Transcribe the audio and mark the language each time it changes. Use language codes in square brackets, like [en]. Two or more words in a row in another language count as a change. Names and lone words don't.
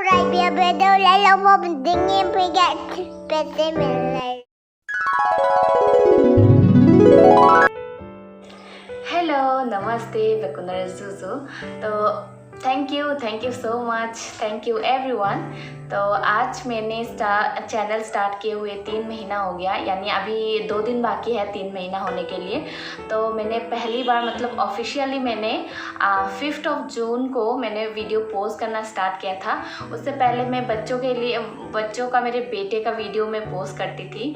[hi] biar beda lama dingin pegang pete melay. हेलो नमस्ते बेकुनर जुजू। [en] तो thank you so much, thank you everyone. [hi] तो आज मैंने चैनल स्टार्ट किए हुए 3 महीना हो गया, यानी अभी 2 दिन बाकी है 3 महीना होने के लिए। तो मैंने पहली बार मतलब ऑफिशियली मैंने 5 जून को मैंने [en] video post [hi] करना स्टार्ट किया था। उससे पहले मैं बच्चों का मेरे बेटे का वीडियो मैं पोस्ट करती थी।